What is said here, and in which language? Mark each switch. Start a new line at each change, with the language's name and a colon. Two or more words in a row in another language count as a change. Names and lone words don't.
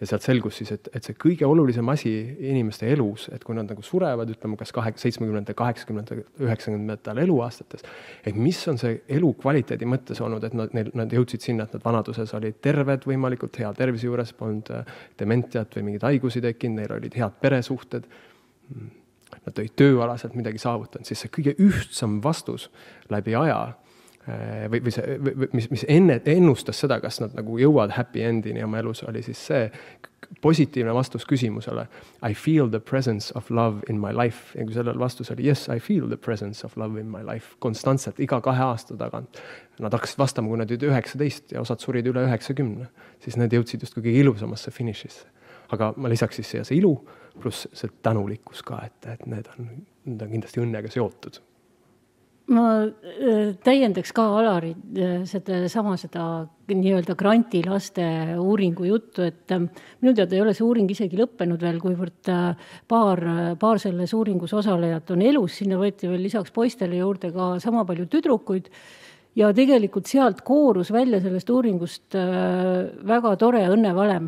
Estonian: ja sealt selgus siis, et see kõige olulisem asi inimeste elus, et kui nad nagu surevad, ütleme kas 70, 80, 90 eluaastates, et mis on see elu kvaliteedi mõttes olnud, et nad jõudsid sinna, et nad vanaduses olid terved võimalikult hea tervise juures, polnud dementiat või mingeid haigusi tekkinud, neil olid head peresuhted, nad olid tööalaselt midagi saavutanud, siis see kõige ühtsam vastus läbi aja või see, mis ennustas seda, kas nad nagu jõuavad
English: happy endini
Estonian: oma elus, oli siis see positiivne vastus küsimusele
English: I feel the presence of love in my life.
Estonian: Ja kui sellel vastus oli
English: yes, I feel the presence of love in my life
Estonian: konstantselt iga 2 aasta tagant. Nad hakkasid vastama, kui nad olid 19 ja osad surid üle 90, siis nad jõudsid just kõige ilusamasse finišisse. Aga ma lisaks siis see ilu pluss see tänulikkus ka, et need on kindlasti õnnega seotud. Ma täiendaks ka Alari seda nii-öelda grantilaste uuringu juttu, et minu teada ei ole see uuring isegi lõppenud veel, kuivõrd paar selles uuringus osalejat on elus, sinna võeti veel lisaks poistele juurde ka sama palju tüdrukuid ja tegelikult sealt koorus välja sellest uuringust väga tore õnnevalem.